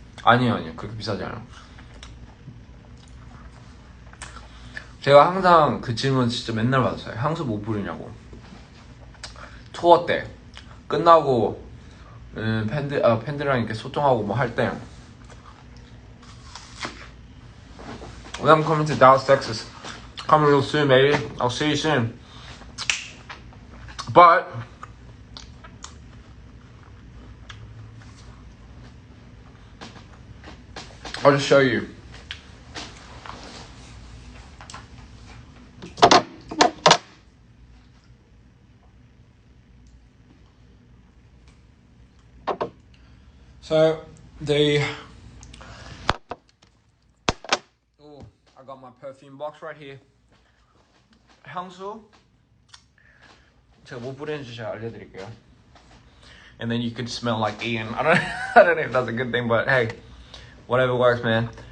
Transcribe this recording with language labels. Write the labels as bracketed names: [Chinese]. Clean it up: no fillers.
[Korean] 아니요, 그렇게 비싸지 않아요. 제가 항상 그 질문 진짜 맨날 받았어요. 향수 뭐 뿌리냐고. 투어 때 끝나고 팬들이랑 이렇게 소통하고 뭐 할 때. [English] When I'm coming to Dallas, Texas, come real soon, baby. I'll see you soon. But I'll just show you. So I got my perfume box right here. [Korean] 향수 제가 뭐 뿌리는지 제가 알려드릴게요. [English] And then you could smell like Ian. I don't know if that's a good thing, but hey, whatever works, man.